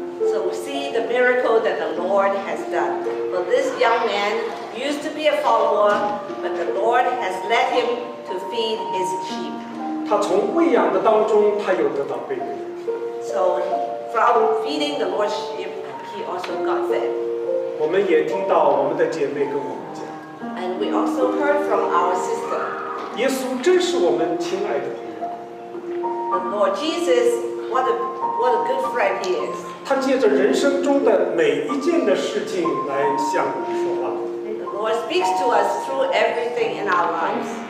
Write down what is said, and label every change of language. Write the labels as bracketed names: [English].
[English] So we see the miracle that the Lord has done. For this young man used to be a follower, but the Lord has led him to feed his sheep. [Chinese] 他從餵養的當中，他有得到被餵。 [English] So from feeding the Lord's sheep, he also got fed. [Chinese] 我們也聽到我們的姐妹跟我們講， [English] And we also heard from our sister, [Chinese] 耶穌真是我們親愛的朋友。 [English] the Lord Jesus, what a good friend he is. [Chinese] 他借着人生中的每一件的事情來向我們說話。 [English] The Lord speaks to us through everything in our lives.